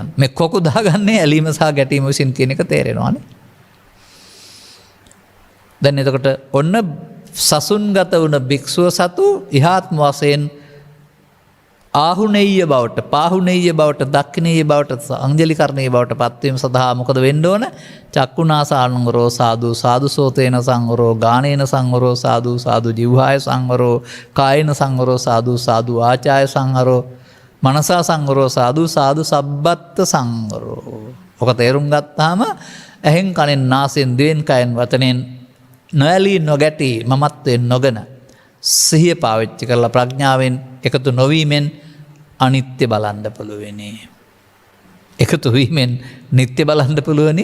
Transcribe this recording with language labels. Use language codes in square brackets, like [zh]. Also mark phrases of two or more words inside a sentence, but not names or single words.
[si] මේ කොකු දාගන්නේ ඇලීම සහ ගැටීම විසින් කියන එක තේරෙනවානේ. දැන් එතකොට ඔන්න සසුන්ගත වුණ භික්ෂුව සතු ඉහාත්ම වශයෙන් ආහුනේය බවට, පාහුනේය බවට, දක්ඛිනේය බවට, අංජලිකරණීය බවට පත්වීම සඳහා මොකද වෙන්න ඕන? [pi] චක්කුනාසානුරෝ සාදු සාදු සෝතේන සංවරෝ ගානේන සංවරෝ සාදු සාදු ජීවහාය සංවරෝ කායේන සංවරෝ සාදු සාදු ආචාය සංවරෝ මනසා සංවරෝ සාදු සාදු සබ්බත් සංවරෝ. [si] ඔක තේරුම් ගත්තාම ඇහෙන් කනෙන් නාසයෙන් දිවෙන් කයෙන් වචනෙන් නොඇලී නොගැටී මමත්වයෙන් නොගෙන සිහිය පාවිච්චි කරලා ප්‍රඥාවෙන් එකතු නොවීමෙන් අනිත්‍ය බලන්න පුළුවනි. එකතු වීමෙන් නිත්‍ය බලන්න පුළුවනි.